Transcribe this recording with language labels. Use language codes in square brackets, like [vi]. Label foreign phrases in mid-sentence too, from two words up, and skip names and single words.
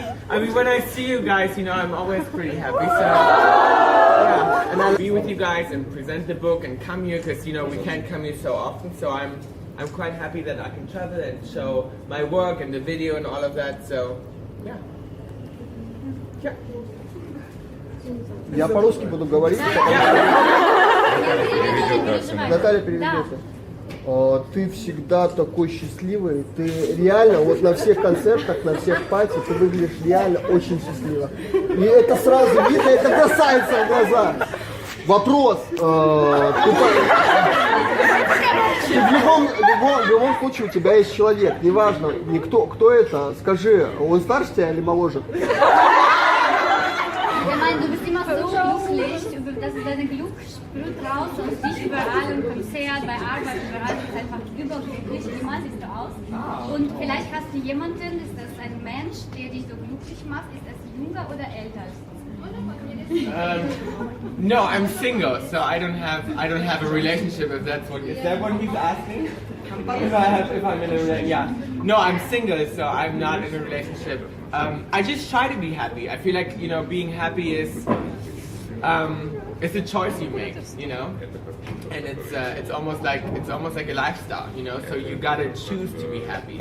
[en] I mean, when I see you guys, I'm always pretty happy. So, yeah, and I'll be with you guys and present the book and come here because we can't come here so often. So I'm quite happy that I can travel and show my work and the video and all of that. So, yeah. Yeah. [ru] Я по-русски буду говорить. Наталья переведет. Ты всегда такой счастливый, ты реально, вот на всех концертах, на всех пати, ты выглядишь реально очень счастливо. И это сразу видно, это бросается в глаза. Вопрос, ты в любом случае у тебя есть человек, неважно, кто это, скажи, он старше тебя или моложе? [de] Du bist immer so glücklich, dass du dein Glück sprüht raus aus dich überall im Konzert, bei Arbeit, überall. Du bist einfach überglücklich, immer siehst du aus. Und vielleicht hast du jemanden, ist das ein Mensch, der dich so glücklich macht, ist das jünger oder älter als du? [en] No, I'm single, so I don't have a relationship. If that's what he's asking? If I'm in a relationship, yeah. No, I'm single, so I'm not in a relationship. I just try to be happy. I feel like being happy is it's a choice you make, and it's almost like a lifestyle, So you gotta choose to be happy.